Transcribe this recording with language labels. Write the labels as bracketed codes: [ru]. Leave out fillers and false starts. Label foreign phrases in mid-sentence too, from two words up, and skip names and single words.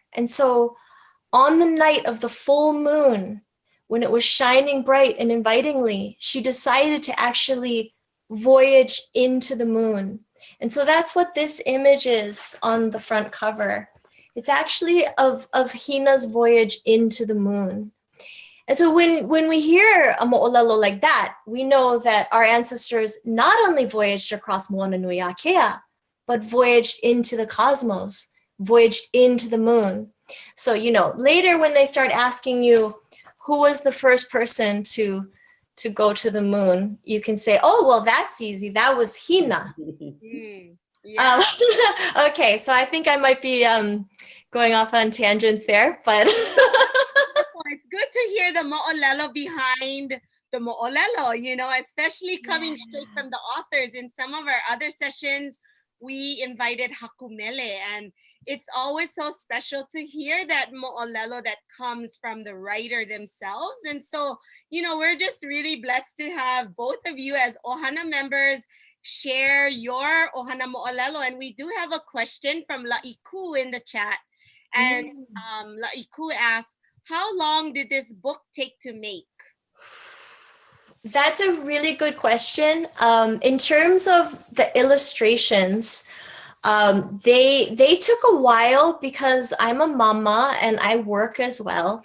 [en] And so on the night of the full moon, when it was shining bright and invitingly, she decided to actually voyage into the moon. And so that's what this image is on the front cover. It's actually of Hina's voyage into the moon. And so when we hear a moʻolelo like that, we know that our ancestors not only voyaged across Moana Nui Akea, but voyaged into the cosmos, voyaged into the moon. So, you know, later when they start asking you, who was the first person to go to the moon, you can say, oh, well, that's easy. That was Hina. Yeah. Okay, so I think I might be going off on tangents there, but it's good to hear the moʻolelo behind the moʻolelo, you know, especially coming straight from the authors. In some of our other sessions, we invited hakumele, and it's always so special to hear that moʻolelo that comes from the writer themselves. And so, you know, we're just really blessed to have both of you as ʻohana members share your [haw] ʻohana moʻolelo. [en] And we do have a question from La'iku in the chat. And La'iku asks, how long did this book take to make? That's a really good question. In terms of the illustrations, they took a while because I'm a mama and I work as well.